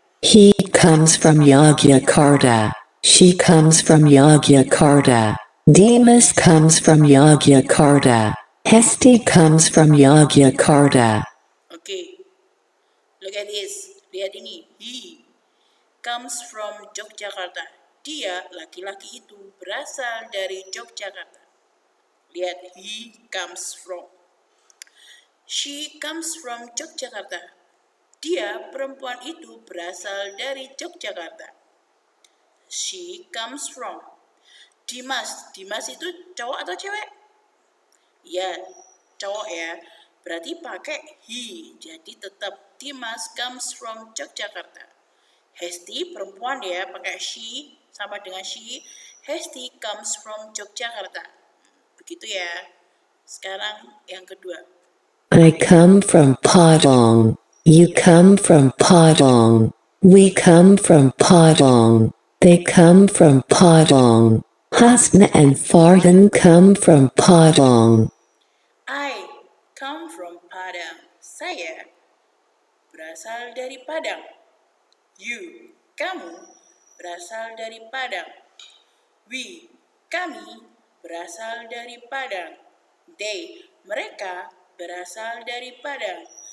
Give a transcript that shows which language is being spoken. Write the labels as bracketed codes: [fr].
[en] He comes from Yogyakarta. She comes from Yogyakarta. Dimas comes from Yogyakarta. Hesti comes from Yogyakarta. Okay, look at this. [id] Lihat ini. [en] He comes from Yogyakarta. [id] Dia, laki-laki itu, berasal dari Yogyakarta. [en] Lihat, he comes from. She comes from Yogyakarta. [id] Dia, perempuan itu, berasal dari Yogyakarta. [en] She comes from. [id] Dimas itu cowok atau cewek? Ya, cowok ya. Berarti pakai he. Jadi tetap [en] Dimas comes from Yogyakarta. [id] Hesti perempuan ya, pakai she sama dengan she. [en] Hesti comes from Yogyakarta. [id] Begitu ya. Sekarang yang kedua. [en] I come from Padang. You come from Padang. We come from Padang. They come from Padang. Hasna and Farhan come from Padang. I come from Padang. [id] Saya berasal dari Padang. You, kamu, berasal dari Padang. We, kami, berasal dari Padang. They, mereka, berasal dari Padang.